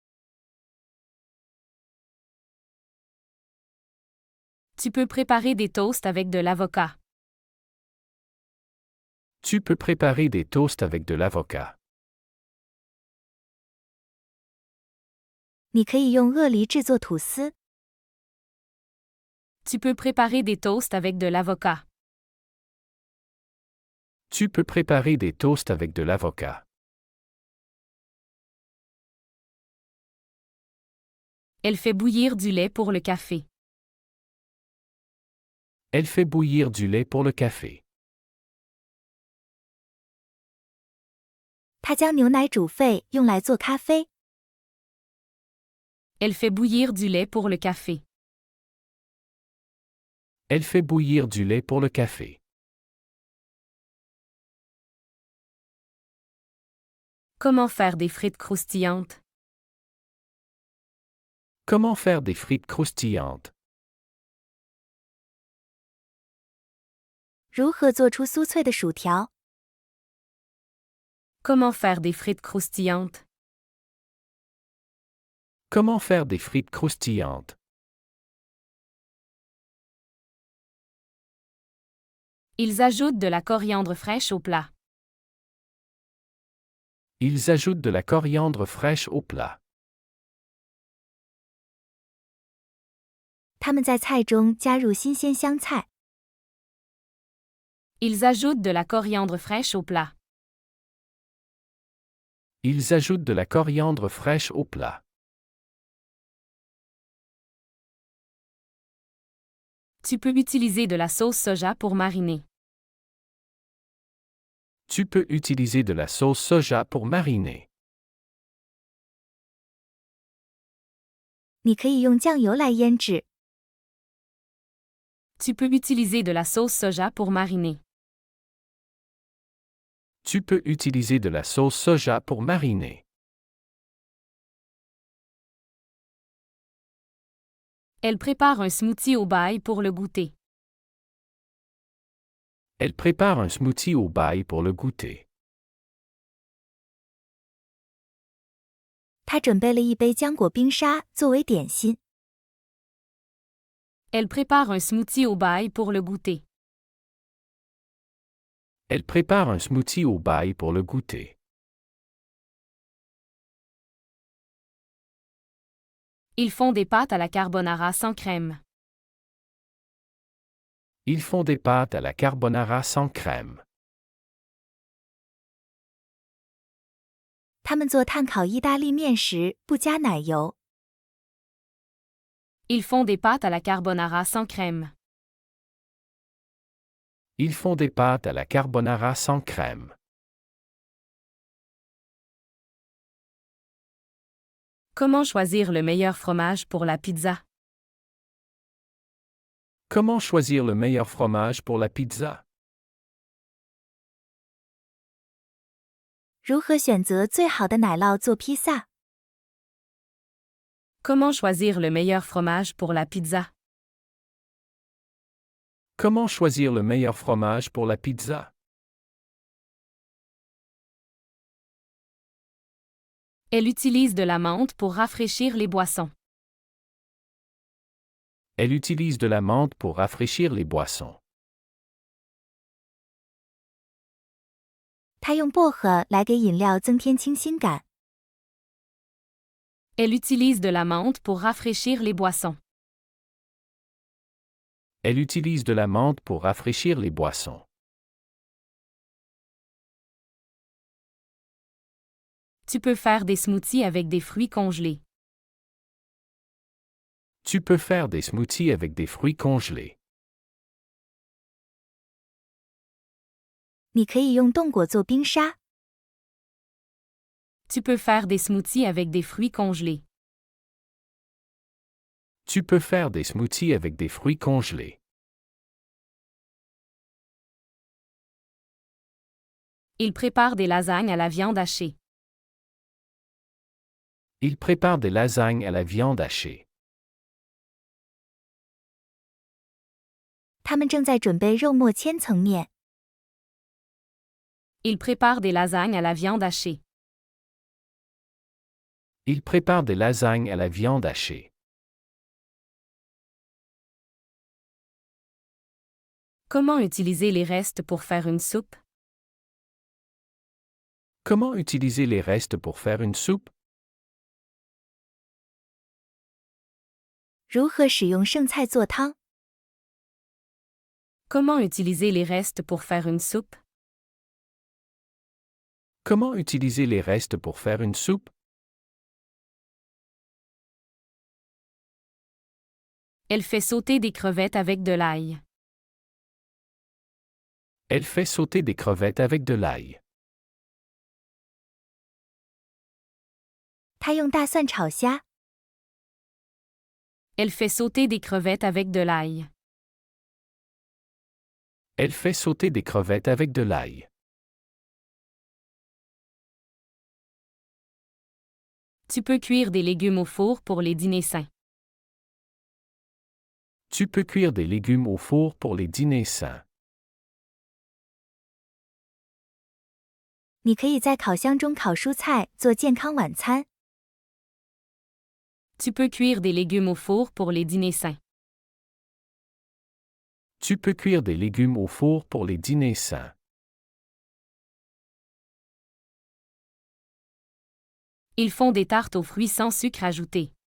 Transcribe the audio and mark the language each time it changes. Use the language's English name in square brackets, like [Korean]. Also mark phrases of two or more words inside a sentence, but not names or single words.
[French] Tu peux préparer des toasts avec de l'avocat. Tu peux préparer des toasts avec de l'avocat. [Chinese] 你可以用鳄梨制作吐司。 [French] Tu peux préparer des toasts avec de l'avocat. Tu peux préparer des toasts avec de l'avocat. Elle fait bouillir du lait pour le café. Elle fait bouillir du lait pour le café. [Chinese] 她将牛奶煮沸用来做咖啡。 [French] Elle fait bouillir du lait pour le café. Elle fait bouillir du lait pour le café. Comment faire des frites croustillantes? Comment faire des frites croustillantes? [Chinese] 如何做出酥脆的薯条？ [French] Comment faire des frites croustillantes? Comment faire des frites croustillantes? Ils ajoutent de la coriandre fraîche au plat. Ils ajoutent de la coriandre fraîche au plat. [Chinese] 他们在菜中加入新鲜香菜。 [French] Ils ajoutent de la coriandre fraîche au plat. Ils ajoutent de la coriandre fraîche au plat. Tu peux utiliser de la sauce soja pour mariner. Tu peux utiliser de la sauce soja pour mariner. [Chinese] 你可以用酱油来腌制。 [French] Tu peux utiliser de la sauce soja pour mariner. Tu peux utiliser de la sauce soja pour mariner. Elle prépare un smoothie au bail pour le goûter. Elle prépare un smoothie au bail pour le goûter. [Chinese] 她准备了一杯浆果冰沙作为点心。 [French] Elle prépare un smoothie au bail pour le goûter. Elle prépare un smoothie au bail pour le goûter. Ils font des pâtes à la carbonara sans crème. Ils font des pâtes à la carbonara sans crème. [Chinese] 他们做炭烤意大利面时不加奶油。 [French] Ils font des pâtes à la carbonara sans crème. Ils font des pâtes à la carbonara sans crème. Comment choisir le meilleur fromage pour la pizza? Comment choisir le meilleur fromage pour la pizza? [Chinese] 如何选择最好的奶酪做披萨？ [French] Comment choisir le meilleur fromage pour la pizza? Comment choisir le meilleur fromage pour la pizza? Elle utilise de la menthe pour rafraîchir les boissons. Elle utilise de la menthe pour rafraîchir les boissons. [Chinese] 她用薄荷来给饮料增添清新感。 [French] Elle utilise de la menthe pour rafraîchir les boissons. Elle utilise de la menthe pour rafraîchir les boissons. Tu peux faire des smoothies avec des fruits congelés. Tu peux faire des smoothies avec des fruits congelés. [Chinese] 你可以用冻果做冰沙。 [French] Tu peux faire des smoothies avec des fruits congelés. Tu peux faire des smoothies avec des fruits congelés. Il prépare des lasagnes à la viande hachée. Il prépare des lasagnes à la viande hachée. [Chinese] 他们正在准备肉末千层面。 [French] Il prépare des lasagnes à la viande hachée. Il prépare des lasagnes à la viande hachée. Comment utiliser les restes pour faire une soupe? Comment utiliser les restes pour faire une soupe? [Chinese] 如何使用剩菜做汤？ [French] Comment utiliser les restes pour faire une soupe? Comment utiliser les restes pour faire une soupe? Elle fait sauter des crevettes avec de l'ail. Elle fait sauter des crevettes avec de l'ail. [Chinese] 他用大蒜炒虾。 [French] Elle fait sauter des crevettes avec de l'ail. Elle fait sauter des crevettes avec de l'ail. Tu peux cuire des légumes au four pour les dîners sains. Tu peux cuire des légumes au four pour les dîners sains. [Chinese] 你可以在烤箱中烤蔬菜做健康晚餐。 [French] Tu peux cuire des légumes au four pour les dîners sains. Tu peux cuire des légumes au four pour les dîners sains. Ils font des tartes aux fruits sans sucre ajouté.